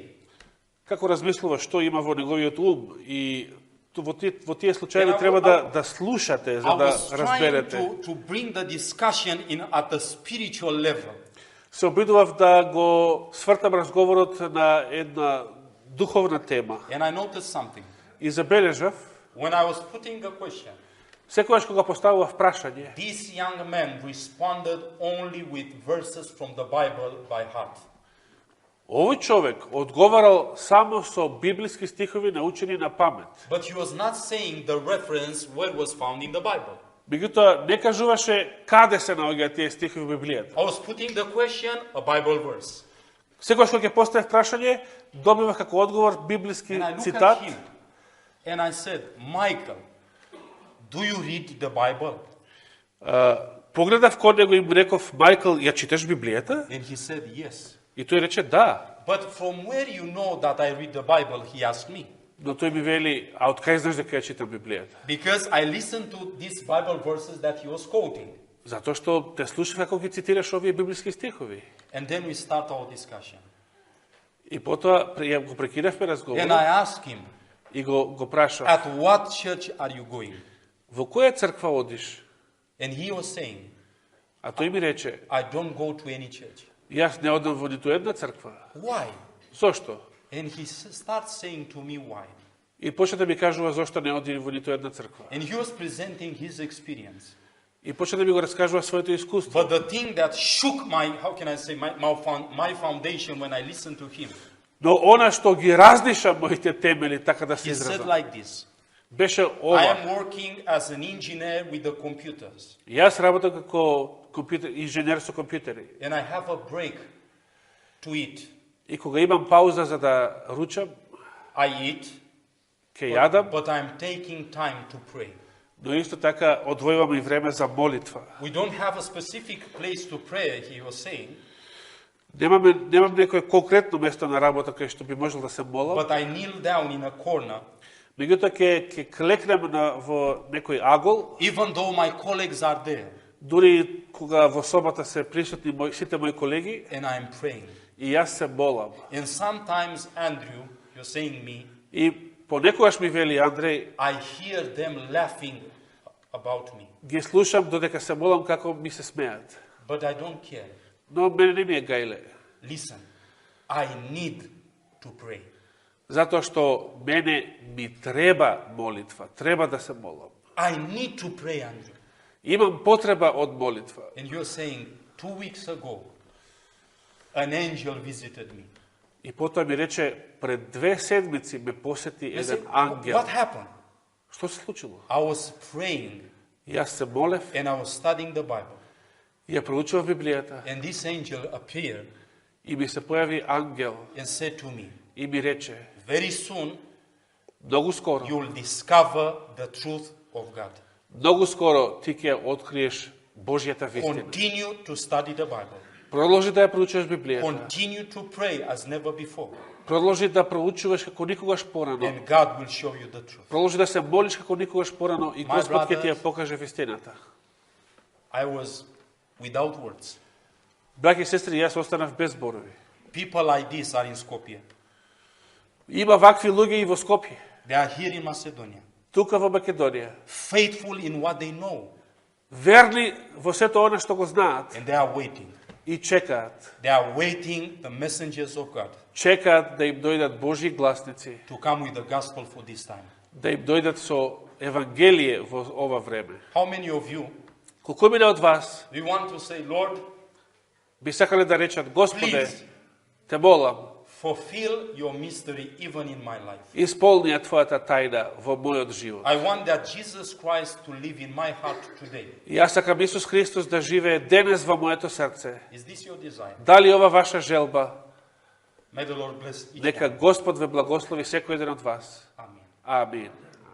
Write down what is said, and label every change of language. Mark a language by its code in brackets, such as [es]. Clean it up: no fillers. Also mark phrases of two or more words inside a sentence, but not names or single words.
[mk] Како размислува, што има во неговиот ум и во тие случаи [en] And [mk] треба да слушате за [en] I [mk] да [en] was trying [mk] разберете. [en] to bring the discussion in at the spiritual level. [mk] Се обидував да го свртам разговорот на една духовна тема. [en] And I noticed something. [mk] И забележав, [en] When I was putting a question, [mk] секогаш кога поставував прашање, [en] this young man responded only with verses from the Bible by heart. [mk] овој човек одговарал само со библиски стихови научени на памет. [en] But he was not saying the reference where it was found in the Bible. [mk] Меѓутоа, не кажуваше каде се наоѓаат тие стихови во Библијата. [en] I was putting the question, a Bible verse. [mk] Секогаш кога ќе поставив прашање, добивав како одговор библиски [en] And I looked [mk] цитат. [en] at him and I said, Michael, do you read the Bible? [mk] Погледав кон него и му реков, Мајкл, ја читаш Библијата? [en] And he said, yes. [mk] И тој рече, да. [en] But from where you know that I read the Bible, he asked me. [mk] Но тој ми вели, а од кај знаеш дека ја читам Библијата? [en] Because I listened to these Bible verses that he was quoting. [mk] Затоа што те слушав како ги цитираш овие библиски стихови. [en] And then we start our discussion. [mk] И потоа ја го прекинавме [en] And [mk] разговорот [en] I asked him, [mk] и го прашав, [en] at what church are you going? [mk] во која црква одиш? [en] And he was saying, [mk] А тој ми рече, [en] I don't go to any church. [mk] јас не одам во ниту една црква. [en] Why? [mk] Зошто? [en] And he starts saying to me why. [mk] И почна да ми кажува зошто не оди во ниту една црква. [en] And he was presenting his experience. [mk] И почна да ми го раскажува своето искуство. [en] But the thing that shook my foundation when I listened to him, [mk] Но она што ги разнеша моите темели, така да се [en] he said [mk] изразам, [en] like this. [mk] беше [en] I [mk] ова. [en] am working as an engineer with the computers. [mk] Јас работам како инженер со компјутери. [en] And I have a break to eat. [mk] И кога имам пауза за да ручам, [en] I eat, [mk] ќе јадам, [en] but I'm taking time to pray. [mk] но исто така одвојувам и време за молитва. [en] We don't have a specific place to pray, he was saying, [mk] Немам некое конкретно место на работа кај што би можел да се молам, [en] but I kneel down in a corner, [mk] меѓутоа ќе клекнем во некој агол, [en] even though my colleagues are there, [mk] дури кога во собата се присутни сите мои колеги, [en] and I'm praying. [mk] и јас се молам. [en] And sometimes, Andrew, you're saying me, [mk] И понекогаш ми вели Андреј, [en] I hear them laughing about me, [mk] ги слушам додека се молам како ми се смеат. [en] but I don't care. [mk] Но мене не ми е гајле. [en] Listen, I need to pray. [mk] Затоа што мене ми треба молитва, треба да се молам. [en] I need to pray, Andrew. [mk] Имам потреба од молитва. [en] And you're saying, 2 weeks ago, an angel visited me. [mk] И потоа ми рече, пред 2 седмици ме посети [en] I [mk] еден [en] said, [mk] ангел. [en] what happened? [mk] Што се случило? [en] I was praying [mk] Јас се молев, [en] and I was studying the Bible. [mk] ја проучував Библијата [en] And this angel appeared [mk] и ми се појави ангел [en] and said to me, [mk] и ми рече, [en] very soon [mk] многу скоро, [en] you'll discover the truth of God. [mk] многу скоро ти ќе откриеш Божјата вистина. [en] Continue to study the Bible. [mk] Продолжи да ја проучуваш Библијата. [en] Continue to pray as never before. [mk] Продолжи да проучуваш како никогаш порано. [en] And God will show you the truth. [mk] Продолжи да се молиш како никогаш порано и [en] My [mk] Господ ќе ти ја [en] brothers- [mk] покаже вистината. [en] I was without words. [mk] Браќи и сестри, јас останав без зборови. [en] People like this are in Skopje. [mk] Има вакви луѓе и во Скопје, [en] They are here in Macedonia. [mk] тука во Македонија. [en] Faithful in what they know. [mk] Верни во сето она што го знаат [en] And they are waiting. [mk] и чекаат. [en] They are waiting the messengers of God [mk] Чекаат да им дојдат Божји гласници, [en] to come with the gospel for this time. [mk] да им дојдат со евангелие во ова време. [en] How many of you, [mk] Колку мина од вас [en] we want to say, Lord, [mk] би сакале да речат, Господе, [en] please [mk] те молам, [en] fulfill your mystery even in my life. [mk] исполни ја твојата тајна во мојот живот. [en] I want that Jesus Christ to live in my heart today. [mk] Јас сакам Исус Христос да живее денес во моето срце. [en] Is this your desire? [mk] Дали ова ваша желба? [en] May the Lord bless each [mk] Нека [en] one. [mk] Господ ве благослови секој еден од вас. [en] Amen. [mk] Амин.